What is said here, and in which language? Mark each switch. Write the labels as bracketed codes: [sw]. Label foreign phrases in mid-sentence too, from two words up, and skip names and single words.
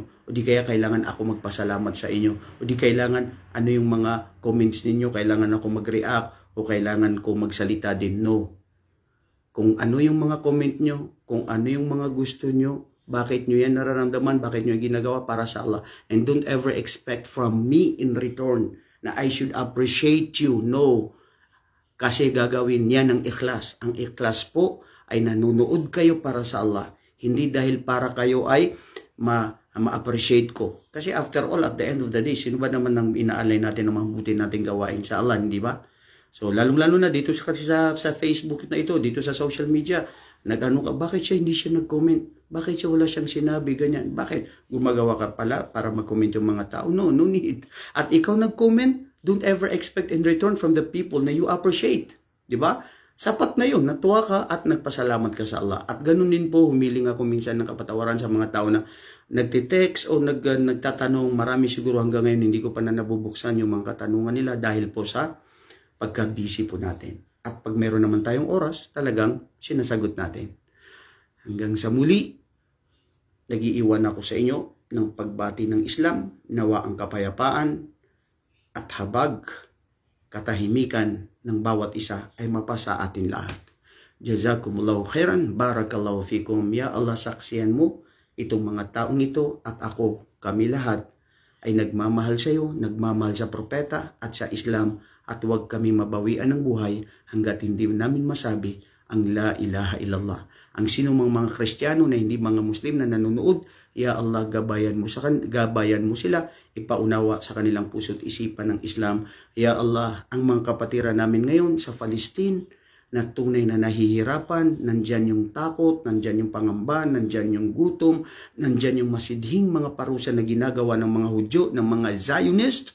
[tl] O di kaya kailangan ako magpasalamat sa inyo. O di kailangan ano yung mga comments ninyo, kailangan ako mag-react o kailangan ko magsalita din. No. Kung ano yung mga comment nyo, kung ano yung mga gusto nyo, bakit nyo yan nararamdaman, bakit nyo yung ginagawa para sa Allah. [en] And don't ever expect from me in return na I should appreciate you. [tl] No. Kasi gagawin niya ng ikhlas. Ang ikhlas po ay nanonood kayo para sa Allah. Hindi dahil para kayo ay ma-appreciate ko. [en] Kasi after all, at the end of the day, [tl] sino ba naman ang inaalay natin na mabuti natin gawain sa Allah, hindi ba? So, lalong-lalo na dito sa Facebook na ito, dito sa [en] social media, [tl] nag-ano ka, bakit siya hindi siya nag-comment? Bakit siya wala siyang sinabi, ganyan? Bakit? Gumagawa ka pala para mag-comment yung mga tao? [en] No, no need. [tl] At ikaw nag-comment, [en] don't ever expect in return from the people na you appreciate. [tl] Diba? Sapat na yun. Natuwa ka at nagpasalamat ka sa Allah. At ganun din po, humiling ako minsan ng kapatawaran sa mga tao na nagtitext o nagtatanong. Marami siguro hanggang ngayon hindi ko pa na nabubuksan yung mga katanungan nila dahil po sa pagka-busy po natin. At pag meron naman tayong oras, talagang sinasagot natin. Hanggang sa muli, nagiiwan ako sa inyo ng pagbati ng Islam, nawa ang kapayapaan at habag, katahimikan ng bawat isa ay mapasa atin lahat. [ar] Jazakumullahu khairan, barakallahu fikum. Ya Allah, [tl] saksiyan mo itong mga taong ito at ako, kami lahat ay nagmamahal sa iyo, nagmamahal sa propeta at sa Islam, at huwag kami mabawian ng buhay hanggat hindi namin masabi ang [ar] la ilaha illallah. [tl] Ang sinumang mga Kristiyano na hindi mga Muslim na nanonood, [ar] ya Allah, [tl] gabayan mo sila, ipaunawa sa kanilang puso't isipan ng Islam. [ar] Ya Allah, [tl] ang mga kapatiran namin ngayon sa Palestine na tunay na nahihirapan, nandyan yung takot, nandyan yung pangamba, nandyan yung gutom, nandyan yung masidhing mga parusa na ginagawa ng mga Hudyo, ng mga Zionist.